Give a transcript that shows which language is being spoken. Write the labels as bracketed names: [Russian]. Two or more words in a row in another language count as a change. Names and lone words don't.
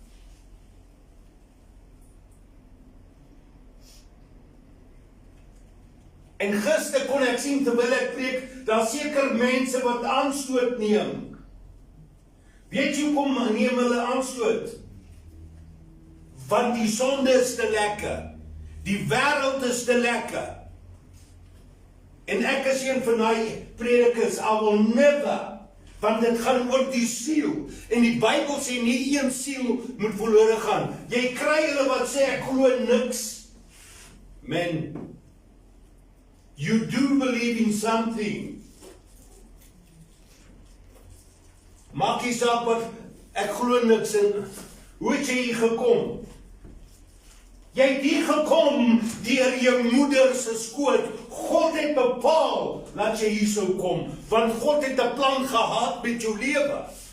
[Afrikaans] En gister kon ek sien terwyl ek preek, daar seker mense wat aanstoot neem. Weet jy hoekom neem hulle aanstoot? Want die sonde is te lekker. Die wêreld is te lekker. En ek is een van die predikers, [English] I will never, [Afrikaans] want dit gaan oor die siel. En die Bybel sê nie een siel moet verlore gaan. Jy kry hulle wat sê ek glo niks. Man, [English] you do believe in something. [Afrikaans] Maak nie saak wat ek glo niks in. Hoe het jy hier gekom? Jy het hier gekom deur jou moeder se skoot. God het bepaal dat jy hier sou kom, want God het 'n plan gehad met jou lewe.